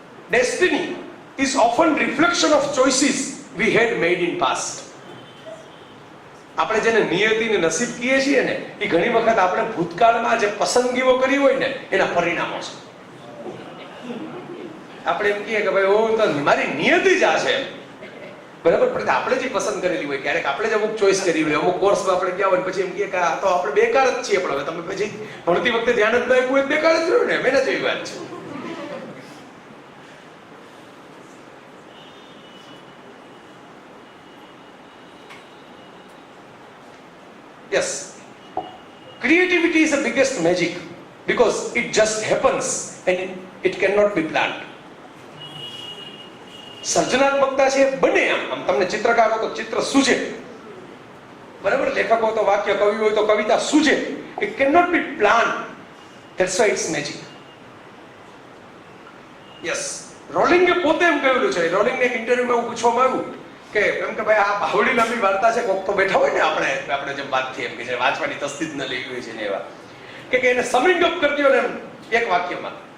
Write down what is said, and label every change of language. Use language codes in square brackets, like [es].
[en] Destiny is often reflection of choices we had made in past. [gu] આપણે જેને નિયતિ ને નસીબ કહીએ છીએ ને, એ ઘણી વખત આપણે ભૂતકાળમાં જે પસંદગીઓ કરી હોય ને એના પરિણામો છે. આપણે એમ કહીએ કે ભાઈ ઓ તો મારી નિયતિ જ આ છે, બરાબર, પણ આપણે જે પસંદ કરેલી હોય, ક્યારેક આપણે જ અમુક ચોઈસ કરી હોય, અમુક કોર્સમાં આપણે ગયા હોય, પછી એમ કહીએ કે આ તો આપણે બેકાર જ છીએ. પણ હવે તમે પછી ભણતી વખતે ધ્યાન જ ન આપ્યું હોય, બેકાર જ રહ્યું ને, એના જેવી વાત છે. [en] Yes, creativity is the biggest magic because it just happens and it cannot be planned. [gu] સર્જનાત્મકતા છે બને આમ તમને ચિત્રકાર હો તો ચિત્ર સૂજે, બરાબર, લેખક હોય તો વાક્ય, કવિ હોય તો કવિતા સૂજે. [en] It cannot be planned. That's why it's magic. [gu] Yes, રોલિંગે પોતે એમ કહેલું છે. રોલિંગને એક ઇન્ટરવ્યુમાં હું પૂછવામાં આવ્યું કે એમ કે ભાઈ આ બાવળી લાંબી વાર્તા છે, કોક તો બેઠા હોય ને આપણે જેમ વાત થઈ એમ કે જે વાંચવાની તસ્દી જ ન લેવી હોય છે ને એવા, કે એને સમિંગ અપ કરી દો ને એક વાક્યમાં.